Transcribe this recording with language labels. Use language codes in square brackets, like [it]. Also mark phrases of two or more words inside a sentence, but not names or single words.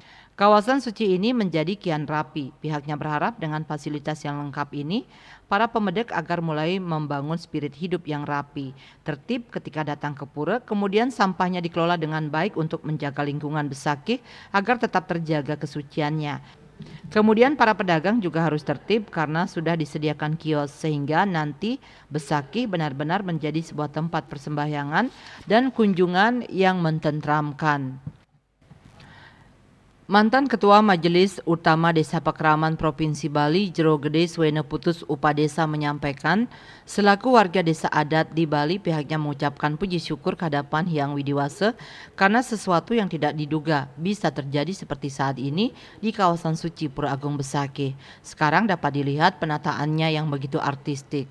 [id] Kawasan suci ini menjadi kian rapi. Pihaknya berharap dengan fasilitas yang lengkap ini, para pemedek agar mulai membangun spirit hidup yang rapi, tertib ketika datang ke pura, kemudian sampahnya dikelola dengan baik untuk menjaga lingkungan Besakih agar tetap terjaga kesuciannya. Kemudian para pedagang juga harus tertib karena sudah disediakan kios sehingga nanti Besakih benar-benar menjadi sebuah tempat persembahyangan dan kunjungan yang mententramkan. Mantan Ketua Majelis Utama Desa Pakraman Provinsi Bali Jero Gede Swene Putus Upadesa menyampaikan, selaku warga desa adat di Bali pihaknya mengucapkan puji syukur kehadapan Hyang Widiwase karena sesuatu yang tidak diduga bisa terjadi seperti saat ini di kawasan suci Pura Agung Besakih. Sekarang dapat dilihat penataannya yang begitu artistik.